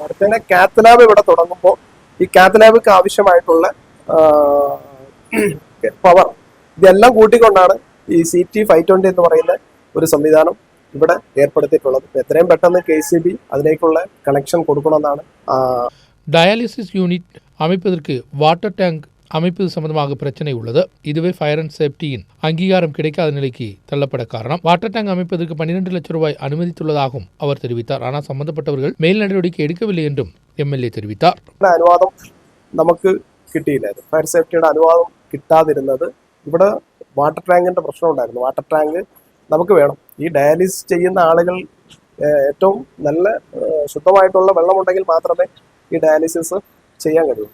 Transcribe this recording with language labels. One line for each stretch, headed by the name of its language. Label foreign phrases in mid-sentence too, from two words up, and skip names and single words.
Malayalam: അടുത്ത തന്നെ കാത്ത് ലാബ് ഇവിടെ തുടങ്ങുമ്പോൾ ഈ കാത്ത് ലാബിക്ക് ആവശ്യമായിട്ടുള്ള പവർ ഇതെല്ലാം കൂട്ടിക്കൊണ്ടാണ് ഈ CT520 എന്ന് പറയുന്ന ഒരു സംവിധാനം ഇവിടെ ഏർപ്പെടുത്തിയിട്ടുള്ളത്. എത്രയും പെട്ടെന്ന് KCB അതിലേക്കുള്ള കണക്ഷൻ കൊടുക്കണമെന്നാണ്.
English: dialysis unit
Tamil: அமைப்பதற்கு
English: water tank
Tamil: அமைப்பது சம்பந்தமாக பிரச்சனை உள்ளது. இதுவே ஃபயர் அண்ட் சேஃப்டியின் அங்கீகாரம் கிடைக்காத நிலைக்கு தள்ளப்பட காரணம்.
English: water tank
Tamil: அமைப்பதற்கு 12 லட்சம் ரூபாய் அனுமதித்துள்ளதாகவும் அவர் தெரிவித்தார். ஆனால் சம்பந்தப்பட்டவர்கள் மேல் நடவடிக்கை எடுக்கவில்லை என்றும் எம்எல்ஏ தெரிவித்தார்.
Malayalam: അനുവാദം നമുക്ക് കിട്ടിയില്ലായിരുന്നു. ഫയർ സേഫ്റ്റിയുടെ അനുവാദം കിട്ടാതിരുന്നത് ഇവിടെ വാട്ടർ ടാങ്കിന്റെ പ്രശ്നം ഉണ്ടായിരുന്നു.
English: water tank
Malayalam: നമുക്ക് വേണം. ഈ ഡയാലിസിസ് ചെയ്യുന്ന ആളുകൾ ഏറ്റവും നല്ല ശുദ്ധമായിട്ടുള്ള വെള്ളമുണ്ടെങ്കിൽ മാത്രമേ ഈ ഡയാലിസിസ് ചെയ്യാൻ കഴിയുള്ളൂ.